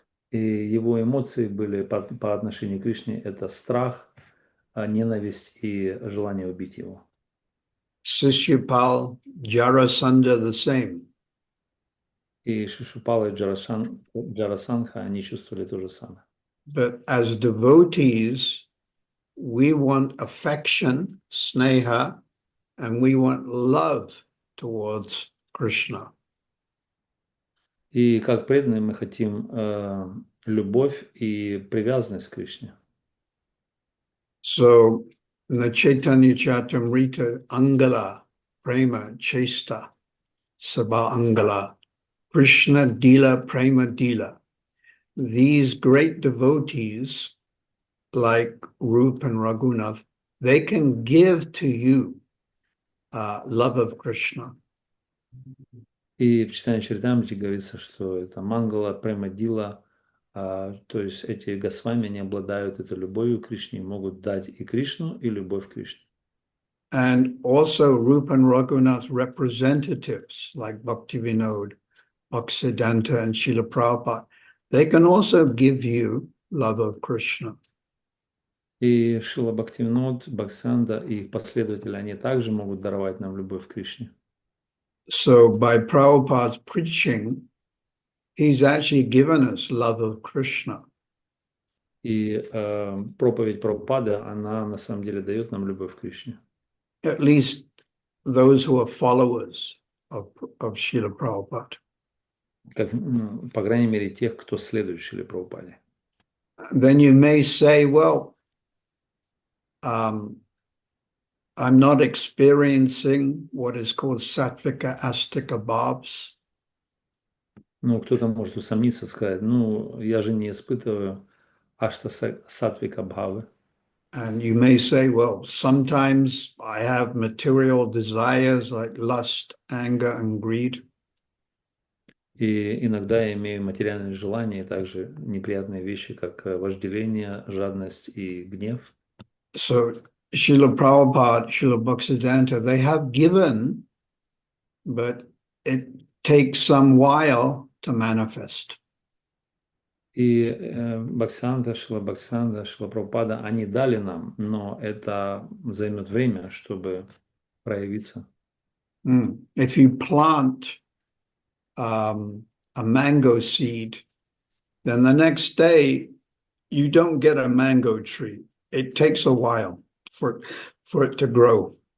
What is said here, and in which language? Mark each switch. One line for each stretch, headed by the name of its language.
Russian: И его эмоции были по отношению к Кришне – это страх, ненависть и желание убить его.
English: Sishyapal, Jarasandha the same.
Russian: И Шишупала и Джарасандха, они чувствовали то же самое.
English: But as devotees, we want affection, sneha, and we want love towards Krishna.
Russian: И как преданные мы хотим любовь и привязанность к Кришне.
English: So in the Chaitanya Charitamrita, Angala, Prema, Chesta, Sabha Angala, Krishna Dila, Prema Dila. These great devotees, like Rup and Raghunath, they can give to you love of Krishna.
Russian: И в читании Чаритамрити говорится, что это Мангала, Према Дила, то есть эти Госвами, они обладают этой любовью к Кришне, могут дать и Кришну, и любовь к Кришне.
English: And also Rupa and Raghunath's representatives, like Bhaktivinoda, Bhaktisiddhanta, and Srila Prabhupada, they can also give you love of Krishna.
Russian: И Шрила Бхактивинод, Бхаксанда и их последователи, они также могут даровать нам любовь к Кришне.
English: So by Prabhupada's preaching, he's actually given us love of Krishna.
Russian: И проповедь Прабхупады, она на самом деле дает нам любовь к Кришне.
English: At least those who are followers of Srila Prabhupada.
Russian: Как, по крайней мере, тех, кто следует Шриле Прабхупаде.
English: Then you may say, well, I'm not experiencing what is called sattvika astika bhavs.
Russian: Ну, кто-то может усомниться, сказать, ну, я же не испытываю ашта сатвика бхавы.
English: And you may say, well, sometimes I have material desires like lust, anger, and greed.
Russian: И иногда я имею материальные желания и также неприятные вещи, как вожделение, жадность и гнев.
English: So Srila Prabhupada, Srila Bhaktisiddhanta, they have given, but it takes some while to manifest.
Russian: И Бхактисиданта, Шрила Бхактисиданта, Шрила Прабхупада, они дали нам, но это займет время, чтобы проявиться.
English: If you plant a mango seed, then the next day you don't get a mango tree. It takes a while for it to grow.